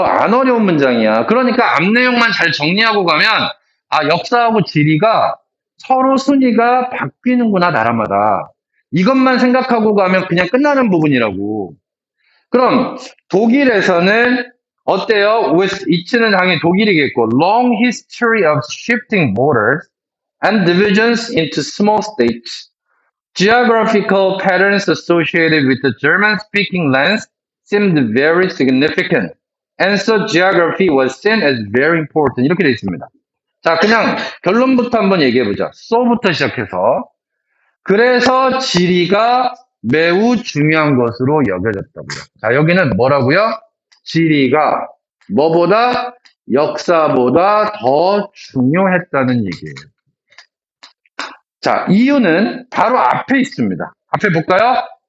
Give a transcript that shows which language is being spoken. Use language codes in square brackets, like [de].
[ko] 안 어려운 문장이야. 그러니까 앞 내용만 잘 정리하고 가면 아, 역사하고 지리가 서로 순위가 바뀌는구나, 나라마다. 이것만 생각하고 가면 그냥 끝나는 부분이라고. 그럼 독일에서는 어때요? 이치는 당연히 독일이겠고 [en] long history of shifting borders and divisions into small states. Geographical patterns associated with the German-speaking lands seemed very significant, and so geography was seen as very important. [ko] 이렇게 되어 있습니다. 자, 그냥 결론부터 한번 얘기해보자. so부터 시작해서. 그래서 지리가 매우 중요한 것으로 여겨졌다고요. 자, 여기는 뭐라고요? 지리가 뭐보다? 역사보다 더 중요했다는 얘기예요. 자, 이유는 바로 앞에 있습니다. 앞에 볼까요?